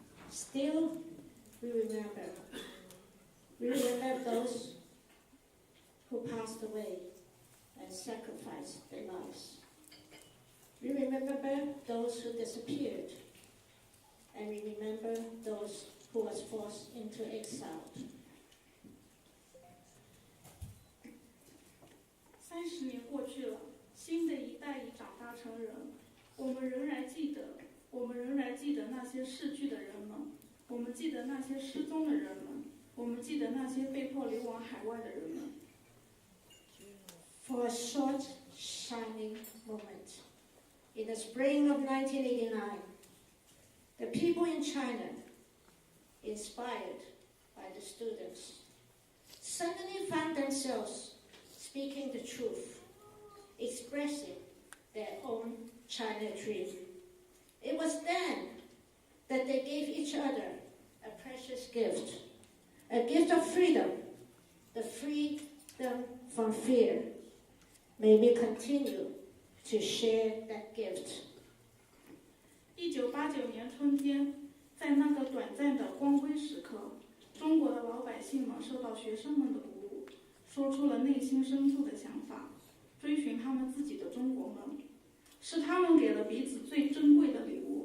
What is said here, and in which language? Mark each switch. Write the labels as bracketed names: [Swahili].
[English] Still, we remember. We remember those who passed away and sacrificed their lives. We remember those who disappeared. And we remember those who was forced into exile. [Chinese] 30年过去了，新的一代已长大成人，我们仍然记得那些逝去的人们，我们记得那些失踪的人们，我们记得那些被迫流亡海外的人们。 [English] For a short, shining moment, in the spring of 1989, the people in China, inspired by the students, suddenly found themselves speaking the truth, expressing their own China dream. It was then that they gave each other a precious gift, a gift of freedom, the freedom from fear. May we continue to share that gift. [Chinese] 1989年春天，在那个短暂的光辉时刻，中国的老百姓们受到学生们的鼓舞，说出了内心深处的想法，追寻他们自己的中国梦，是他们给了彼此最珍贵的礼物。